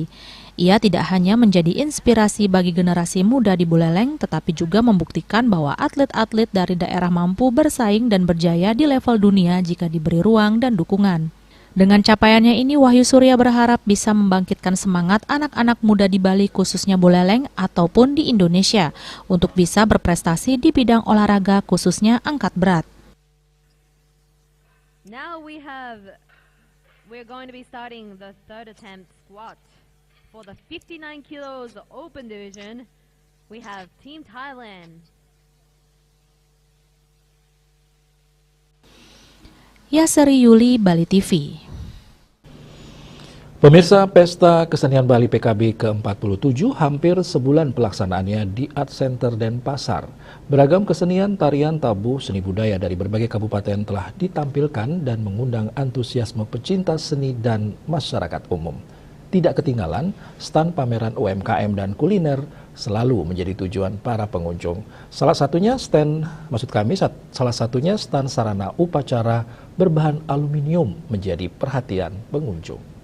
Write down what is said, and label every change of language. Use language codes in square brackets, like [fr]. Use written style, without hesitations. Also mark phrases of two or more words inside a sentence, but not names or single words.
[id] Ia tidak hanya menjadi inspirasi bagi generasi muda di Buleleng, tetapi juga membuktikan bahwa atlet-atlet dari daerah mampu bersaing dan berjaya di level dunia jika diberi ruang dan dukungan. Dengan capaiannya ini, Wahyu Surya berharap bisa membangkitkan semangat anak-anak muda di Bali, khususnya Buleleng ataupun di Indonesia, untuk bisa berprestasi di bidang olahraga, khususnya angkat berat. [en] Now we're going to be starting the third attempt squat. For the 59 kilos open division, we have Team Thailand. [id] Yasari Yuli, Bali TV. Pemirsa, Pesta Kesenian Bali PKB ke-47 hampir sebulan pelaksanaannya di Art Center Denpasar. Beragam kesenian, tarian, tabuh, seni budaya dari berbagai kabupaten telah ditampilkan dan mengundang antusiasme pecinta seni dan masyarakat umum. Tidak ketinggalan, stand pameran UMKM dan kuliner selalu menjadi tujuan para pengunjung. Salah satunya stand sarana upacara berbahan aluminium menjadi perhatian pengunjung.